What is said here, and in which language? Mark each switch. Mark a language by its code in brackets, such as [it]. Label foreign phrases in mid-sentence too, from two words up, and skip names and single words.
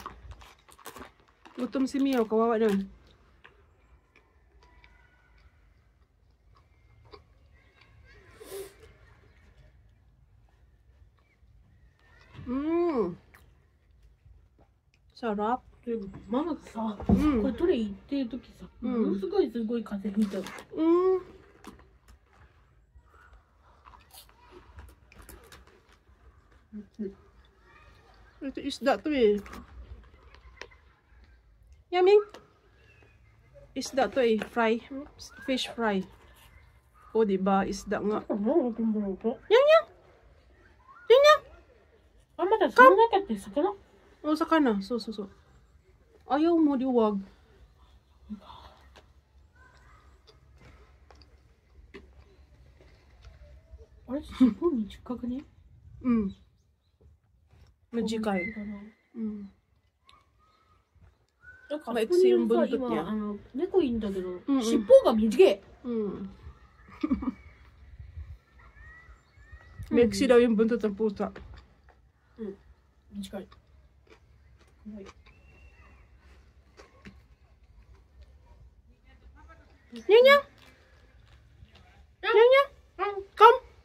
[tl] Gutom si Meow. Kawawa naman. Sarap. [ja] ママがさ、これトレイ行ってる時さ、ものすごい風吹いたの。 [tl] Ito isda to eh. Yummy. Isda to eh. Fry. [en] Fish fry. [tl] O, diba? Isda nga. Yang. [ja] あ、まだその中って魚？ [tl] O, saka na. So. Ayaw mo, diwag. Ay, sipo, [ja] 短くね? Majikay. なんか、 [tl] maiksi yung buntot [ja] 今、 [tl] niya. [ja] 猫いいんだけど、尻尾が短い。 [tl] Maiksi daw yung buntot ng pusa. [ja] 短い。 [tl] Yang. Come.